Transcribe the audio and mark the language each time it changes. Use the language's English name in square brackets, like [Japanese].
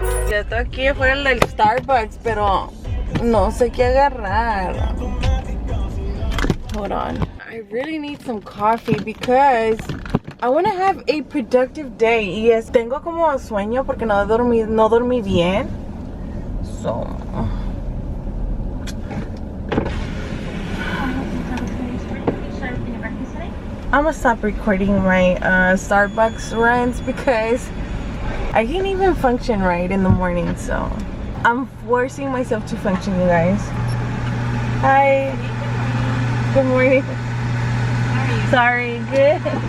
[Spanish] estoy aquí afuera del Starbucks, pero no sé qué agarrar. [English] Hold on. I really need some coffee because I want to have a productive day. [Spanish] Y tengo como sueño porque no dormí bien. [English] So I'm gonna stop recording my Starbucks runs because I can't even function right in the morning. So I'm forcing myself to function, you guys. Hi. Good morning. Sorry, good.